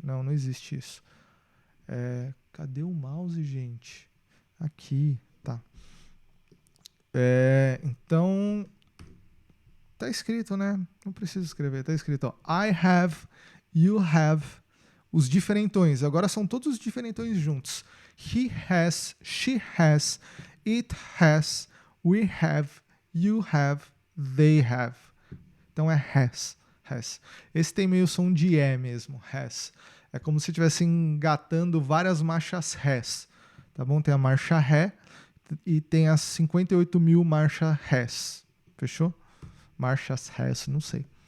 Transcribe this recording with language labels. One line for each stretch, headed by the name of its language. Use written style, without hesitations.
Portuguese: Não, não existe isso. Cadê o mouse, gente? Aqui, tá. Então, tá escrito, né? Não preciso escrever, tá escrito, ó.
English: I have, you have,
Portuguese: os diferentões. Agora são todos os diferentões juntos.
English: He has, she has, it has, we have, you have, they have.
Portuguese: Então é has, has. Esse tem meio som de E mesmo, has. É como se estivesse engatando várias marchas rés, tá bom? Tem a marcha ré e tem as 58 mil marchas rés. Fechou? Marchas rés, não sei.